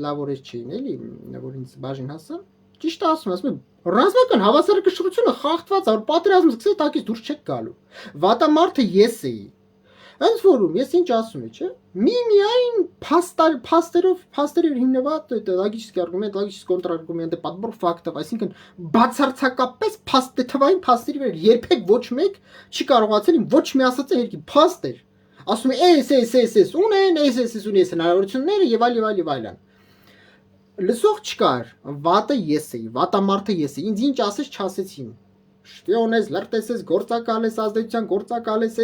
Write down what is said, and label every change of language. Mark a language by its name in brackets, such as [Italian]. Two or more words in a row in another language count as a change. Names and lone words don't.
[Armenian] լավ օրես չէին էլի, որ ինձ բաժին հասա։ Ճիշտ ասում եմ, ռազմական հավասարակշռությունը խախտված է, որ պատերազմը սկսել տակից դուրս չեք գալու։ Վատամարդը ես էի։ Ընդ որում, ես ինչ ասում եմ, չէ՞։ Միայն փաստերով հիմնված [Russian] լոգический аргумент, логический контраргументы, подбор фактов, [Armenian] այսինքն բացարձակապես թվային փաստերի վրա երբեք ոչ մեկ չի կարողացել ոչ մի ասածը երկի փաստեր։ Ասում է, էս ունեն, էս ունի հնարավորությունները եւ այլն։ Լսող չկար, վատը ես էի, վատամարդը ես էի, ինձ ինչ ասես չասեցին։ Շպիոն ես, լրտես ես, գործակալ ես, ազդեցության գործակալ